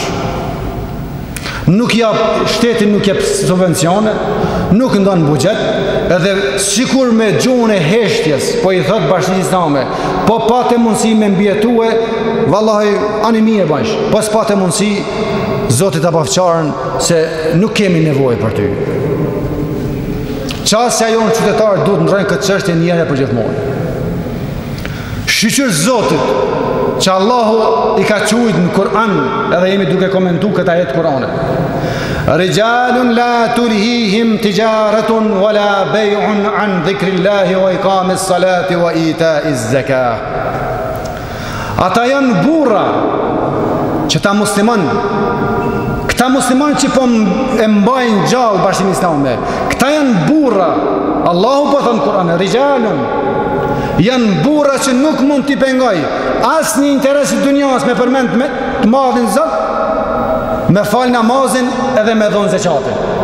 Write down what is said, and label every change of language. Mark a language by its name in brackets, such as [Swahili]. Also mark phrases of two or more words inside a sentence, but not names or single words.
[Albanian] Nuk shteti nuk jep subvencione, nuk ndon buxhet, edhe sikur me gjuhën e heshtjes, po I thot Bashkisë Islame, po patë mundësi me mbijetue, vallahi ani mirë bash, po s'patë mundësi, Zoti ta pafçarën se nuk kemi nevojë për ty. Qasja jonë qytetarë duhet ndrojnë këtë çështje një herë për gjithmonë. Shqyqyr Zotit, që Allahu I ka qujt në Kur'an, edhe jemi duke komentu këtë ajet Kur'anit. [Arabic] رجال لا تلهيهم تجارة ولا بيع عن ذكر الله وإقام الصلاة وإيتاء الزكاة. [Albanian] Ata janë burra që ta musliman, këta musliman që po e mbajnë gjallë Bashkinë Islame, këta janë burra, Allahu po thënë Kur'an, rijalun, janë burra që nuk mund t'i pengoj asë një interes I dunjas me përmend me të madhin Zot, me fal namazin edhe me dhonë zeqatin.